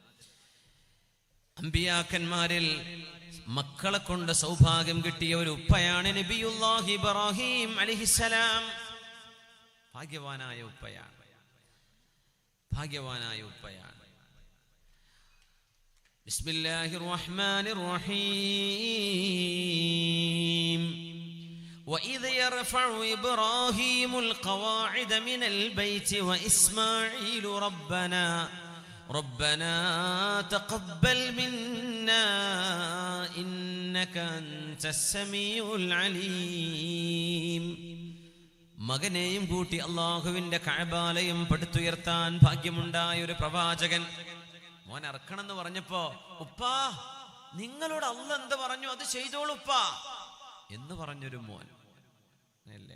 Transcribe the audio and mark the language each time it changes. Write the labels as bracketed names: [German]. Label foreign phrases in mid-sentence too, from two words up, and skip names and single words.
[Malayalam] അമ്പിയാക്കന്മാരിൽ മക്കളെ കൊണ്ട് സൗഭാഗ്യം കിട്ടിയ ഒരു ഉപ്പയാണ് നബിയുല്ലാഹി ഇബ്രാഹിം അലൈഹിസ്സലാം. ഭാഗ്യവാനായ ഉപ്പയാണ്, ഭാഗ്യവാനായ ഉപ്പയാണ്. [Arabic] بسم الله الرحمن الرحيم. وإذ يرفع إبراهيم القواعد من البيت وإسماعيل ربنا تقبل منا إنك أنت السميع العليم. [Malayalam] മകനെയും കൂട്ടി അള്ളാഹുവിന്റെ കഅബാലയം പടുത്തുയർത്താൻ ഭാഗ്യമുണ്ടായ ഒരു പ്രവാചകൻ മോൻ ഇറക്കണമെന്ന് പറഞ്ഞപ്പോ, ഉപ്പാ നിങ്ങളോട് അള്ളാഹ് എന്ത് പറഞ്ഞു അത് ചെയ്തോളൂ ഉപ്പാ എന്ന് പറഞ്ഞൊരു മോൻ അല്ലേ.